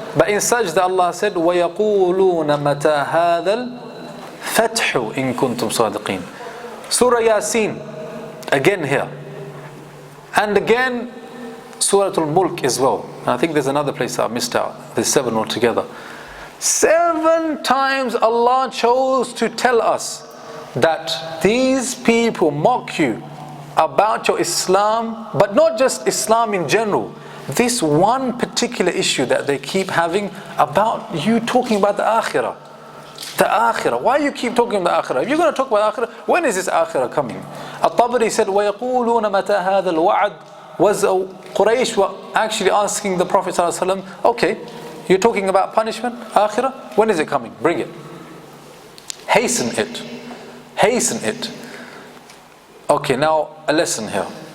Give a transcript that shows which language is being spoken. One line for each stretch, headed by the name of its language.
English: But in Sajda Allah said,
Arabic: وَيَقُولُونَ مَتَى هَذَا الْفَتْحُ إِن كُنْتُمْ صَادِقِينَ.
English: Surah Yaseen, again here. And again Surah Al-Mulk as well. And I think there's another place that I missed out. There's 7 altogether. 7 times Allah chose to tell us that these people mock you about your Islam, but not just Islam in general. This one particular issue that they keep having about you talking about the Akhirah. The Akhirah. Why you keep talking about the Akhirah? If you're going to talk about Akhirah, when is this Akhirah coming? At-Tabari said,
Arabic: وَيَقُولُونَ مَتَى هَذَا الْوَعْدُ.
English: Was Quraysh were actually asking the Prophet ﷺ, okay, you're talking about punishment, Akhirah, when is it coming? Bring it. Hasten it. Hasten it. Okay, now a lesson here.